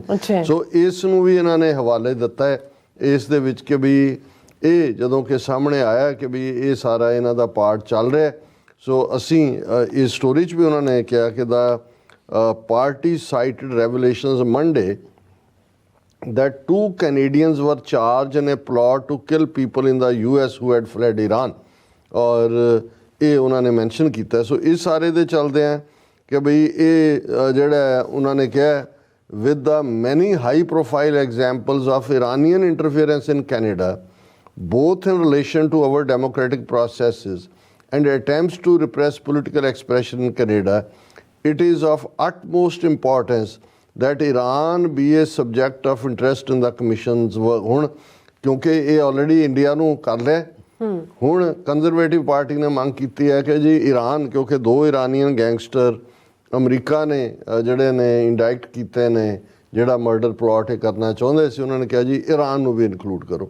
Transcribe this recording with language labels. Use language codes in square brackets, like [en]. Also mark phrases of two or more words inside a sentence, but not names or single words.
[pa] ਸੋ ਇਸ ਨੂੰ ਵੀ ਇਹਨਾਂ ਨੇ ਹਵਾਲੇ ਦਿੱਤਾ ਹੈ ਇਸ ਦੇ ਵਿੱਚ ਕਿ ਵੀ ਇਹ ਜਦੋਂ ਕਿ ਸਾਹਮਣੇ ਆਇਆ ਕਿ ਵੀ ਇਹ ਸਾਰਾ ਇਹਨਾਂ ਦਾ ਪਾਰਟ ਚੱਲ ਰਿਹਾ। ਸੋ ਅਸੀਂ ਇਸ ਸਟੋਰੀ 'ਚ ਵੀ ਉਹਨਾਂ ਨੇ ਕਿਹਾ ਕਿ [en] the party cited revelations Monday that 2 Canadians were charged in a plot to kill people in the US who had fled Iran। [pa] ਔਰ ਇਹ ਉਹਨਾਂ ਨੇ ਮੈਂਸ਼ਨ ਕੀਤਾ। ਸੋ ਇਸ ਸਾਰੇ ਦੇ ਚੱਲਦੇ ਆ ਕਿ ਬਈ ਇਹ ਜਿਹੜਾ ਉਹਨਾਂ ਨੇ ਕਿਹਾ [en] with the many high profile examples of Iranian interference in Canada both in relation to our democratic processes and attempts to repress political expression in Canada, it is of utmost importance that Iran be a subject of interest in the commission's work। [pa] ਹੁਣ ਕਿਉਂਕਿ ਇਹ ਆਲਰੇਡੀ ਇੰਡੀਆ ਨੂੰ ਕਰ ਲਿਆ, ਹੁਣ ਕੰਜ਼ਰਵੇਟਿਵ ਪਾਰਟੀ ਨੇ ਮੰਗ ਕੀਤੀ ਹੈ ਕਿ ਜੀ ਈਰਾਨ, ਕਿਉਂਕਿ 2 [en] Iranian gangster [pa] ਅਮਰੀਕਾ ਨੇ ਜਿਹੜੇ ਨੇ ਇੰਡਾਇਕਟ ਕੀਤੇ ਨੇ ਜਿਹੜਾ [en] murder plot [pa] ਇਹ ਕਰਨਾ ਚਾਹੁੰਦੇ ਸੀ, ਉਹਨਾਂ ਨੇ ਕਿਹਾ ਜੀ ਈਰਾਨ ਨੂੰ ਵੀ ਇਨਕਲੂਡ ਕਰੋ।